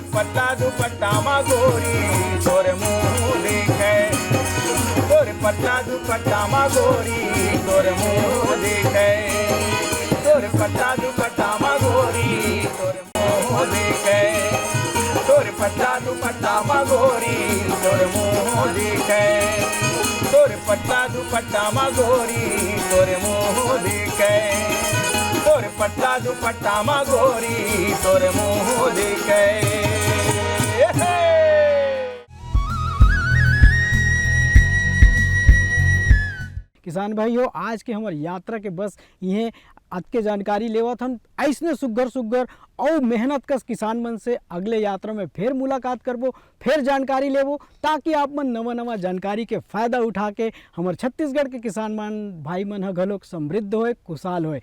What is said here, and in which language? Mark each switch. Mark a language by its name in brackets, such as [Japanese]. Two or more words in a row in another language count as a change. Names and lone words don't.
[Chhattisgarhi] पतला दुपट्टा मा गोरी तोर मुँह देखे, तोर पतला दुपट्टा मा गोरी तोर मुँह देखे, तोर पतला दुपट्टा मा गोरी तोर मुँह देखे, तोर पतला दुपट्टा मा गोरी तोर मुँह देखे, तोर पतला दुपट्टा मा गोरी तोर मुँह देखे, तोर पतला दुपट्टा मा गोरी तोर मुँह देखे। किसान भाई हो, आज के हमार यात्रा के बस ये आज के जानकारी लेवत हन। ऐसने सुग्घर सुग्घर और मेहनत कस किसान मन से अगले यात्रा में फिर मुलाकात करबो, फिर जानकारी लेबो, ताकि आप मन नवा नवा जानकारी के फायदा उठा के हमार छत्तीसगढ़ के किसान मन भाई मन ह घलोक समृद्ध होए, खुशहाल होए।